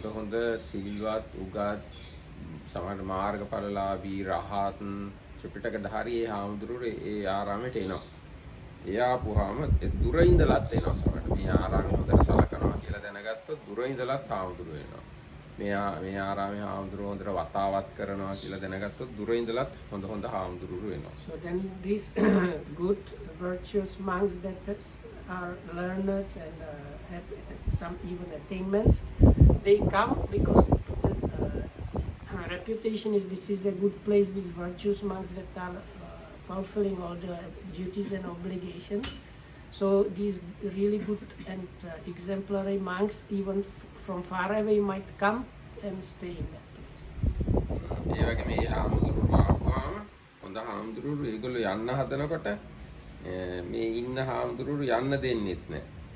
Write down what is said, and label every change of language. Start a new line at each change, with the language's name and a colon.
Sinhala: හොඳ සිල්වත් උගත් සමහර මාර්ගඵලලාභී රහත් ත්‍රිපිටකධාරී ඒ හාමුදුරුවෝ ඒ ආරාමයට එනවා. ඒ ආපුවාම දුර ඉඳලත් එනවා සමහරට. මේ ආරාමය හොඳට සලකනවා කියලා දැනගත්තොත් දුර ඉඳලත් හාමුදුරුවෝ එනවා. මේ ආරාමයේ හාමුදුරුවෝ හොඳට වතාවත් කරනවා කියලා දැනගත්තොත් දුර ඉඳලත් හොඳ හාමුදුරුවෝ එනවා.
English: So then these good virtuous monks that are learned and have some even attainments, they come because the reputation is this is a good place with virtuous monks that are fulfilling all the duties and obligations. So these really good and exemplary monks, even from far away, might come and stay in that place.
Sinhala: ඒ වගේ මේ හාමුදුරුවෝ ආවම හොඳ හාමුදුරුවෝ ඒගොල්ලෝ යන්න හදනකොට මේ ඉන්න හාමුදුරුවෝ යන්න දෙන්නෙත් නැහැ.